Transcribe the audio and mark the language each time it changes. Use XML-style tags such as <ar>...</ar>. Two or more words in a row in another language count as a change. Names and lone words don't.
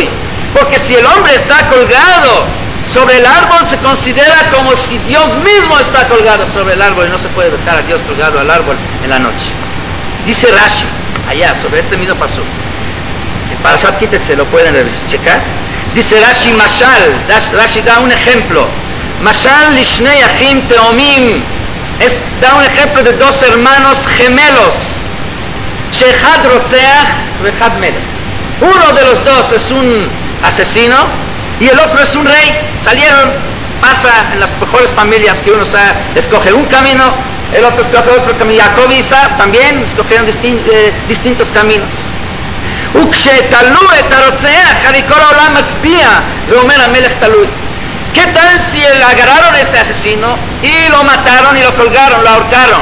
<es>Porque si el hombre está colgado sobre el árbol, se considera como si Dios mismo está colgado sobre el árbol, y no se puede dejar a Dios colgado al árbol en la noche. Dice Rashi, allá, sobre este mismo pasuk, en Parashat Ki-Tetzei, lo pueden checar. Dice Rashi, Mashal, Rashi da un ejemplo.</es> <he>משל לשני אחים תאומים,</he> <es>da un ejemplo de dos hermanos gemelos.</es> <he>שאחד רוצח ואחד מלך.</he> <es>Uno de los dos es un asesino y el otro es un rey. Pasa en las mejores familias que uno escoge un camino, el otro escoge otro camino. Jacob y Isaac también escogieron distintos caminos. ¿Qué tal si agarraron a ese asesino y lo mataron y lo colgaron, lo ahorcaron?</es>